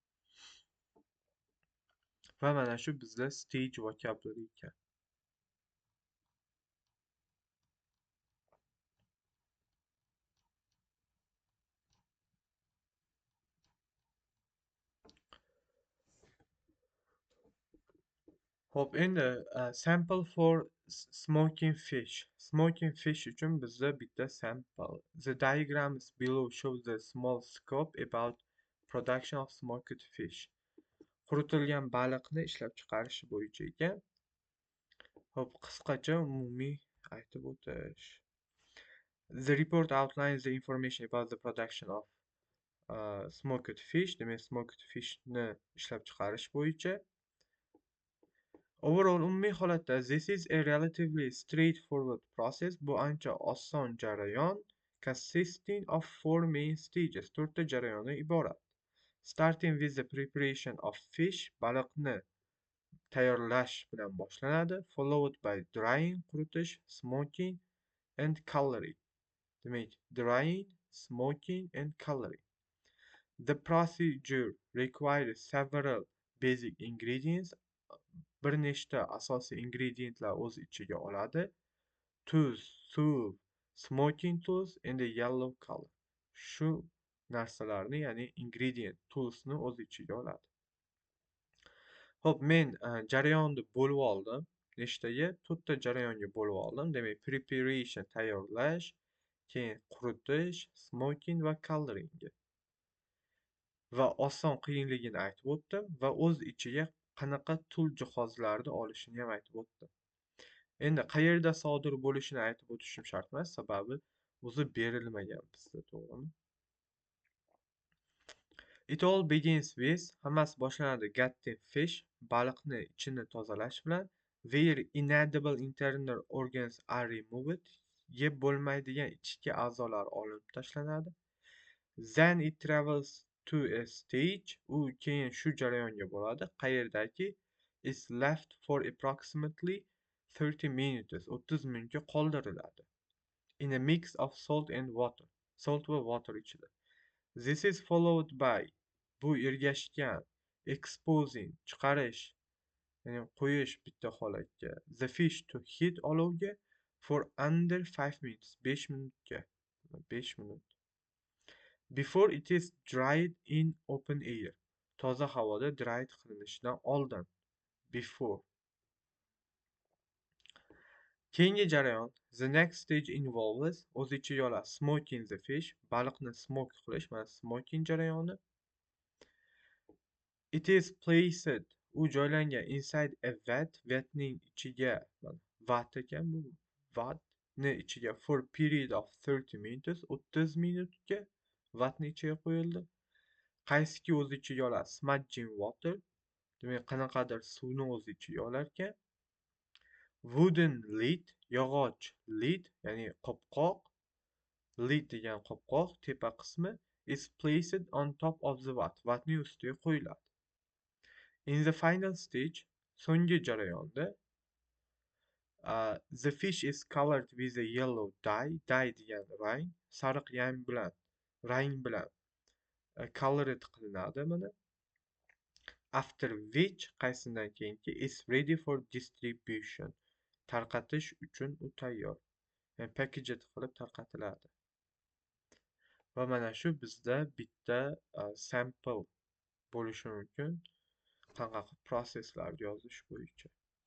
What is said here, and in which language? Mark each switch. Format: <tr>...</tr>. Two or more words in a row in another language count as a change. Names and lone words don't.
<uz>Va mana shu bizda</uz> <en>stage vocabulary</en> <uz>ekan. Hop, endi</uz> <en>sample for smoking fish. Smoking fish</en> <uz>uchun bizda bitta sample.</uz> <en>The diagrams below shows the small scope about production of smoked fish.</en> <uz>Quritilgan baliqni ishlab chiqarish bo'yicha ekan. Hop, qisqacha umumiy aytib o'tish.</uz> <en>The report outlines the information about the production of smoked fish.</en> <uz>Demak,</uz> <en>smoked fishni</en> <uz>ishlab chiqarish bo'yicha.</uz> <en>Overall,</en> <uz>umumiy holatda</uz> <en>this is a relatively straightforward process.</en> <uz>Bu ancha oson jarayon,</uz> <en>consisting of four main stages.</en> <uz>To'rtta jarayondan iborat.</uz> <en>Starting with the preparation of fish,</en> <uz>baliqni tayyorlash bilan boshlanadi,</uz> <en>followed by drying, quritish, smoking and coloring. Demak, drying, smoking and coloring. The procedure requires several basic ingredients.</en> <uz>Bir nechta asosiy ingrediyentlar o'z ichiga oladi. Tuz, suv,</uz> <en>smoking tools and a yellow color.</en> <uz>Shu narsalarni, ya'ni</uz> <en>ingredient toolsni</en> <uz>o'z ichiga oladi. Hop, men jarayonni bo'lib oldim. Nechtaga? To'rtta jarayonga bo'lib oldim. Demak, preparation tayyorlash, keyin quritish, smoking va coloring. Va oson qiyinligini aytib o'tdim va o'z ichiga qanaqa tool jihozlarni olishini ham aytib o'tdim. Endi qayerda sodir bo'lishini aytib o'tishim shart emas, sababi o'zi berilmagan bizda, to'g'rimi?</uz> <en>It all begins with,</en> <uz>hammasi boshlanadi</uz> <en>gutting fish,</en> <uz>baliqni ichini tozalash bilan,</uz> <en>where inedible internal organs are removed,</en> <uz>yeb bo'lmaydigan ichki a'zolar olinib tashlanadi.</uz> <en>Then it travels to a stage,</en> <uz>u keyin shu jarayonga boradi, qayerdaki</uz> <en>is left for approximately 30 minutes</en> <uz>30 minutga qoldiriladi.</uz> <en>In a mix of salt and water. Salt va water ichida. This is followed by,</en> <uz>bu ergashgan, exposing, chiqarish, ya'ni qo'yish bitta holatga.</uz> <en>The fish to heat olovga for under 5 minutes, 5 minutga.</en> <uz>5 minut.</uz> <en>Before it is dried in open air.</en> <uz>Toza havoda dried qilinishidan oldin. Before. Keyingi jarayon.</uz> <en>The next stage involves,</en> <uz>o'z ichiga oladi,</uz> <en>smoking the fish,</en> <uz>baliqni smoke qilish, mana smoking jarayoni.</uz> <en>It is placed,</en> <uz>u joylangan</uz> <en>inside a vat,</en> <uz>vatning ichiga, vat ekan bu, vatni ichiga</uz> <en>for period of 30 minutes,</en> <uz>30 minutga vatni ichiga qo'yildi. Qaysiki o'z ichiga oladi,</uz> <en>smudging water,</en> <uz>demak qanaqadir suvni o'z ichiga olar ekan.</uz> <en>Wooden lid,</en> <uz>yog'och lid, ya'ni qopqoq, lid degan qopqoq, tepa qismi,</uz> <en>is placed on top of the vat,</en> <uz>vatning ustiga qo'yiladi.</uz> <en>In the final stage,</en> <uz>so'nggi jarayonda,</uz> <en>the fish is colored with a yellow dye, dye</en> <uz>degan rang, sariq rang bilan colored qilinadi mana.</uz> <en>After which,</en> <uz>qaysidan keyinki,</uz> <en>is ready for distribution,</en> <uz>tarqatish uchun u tayyor. Yani packaged qilib tarqatiladi. Va mana shu bizda bitta sample bo'lishi mumkin qanaqa proseslarni yozish bo'yicha.</uz>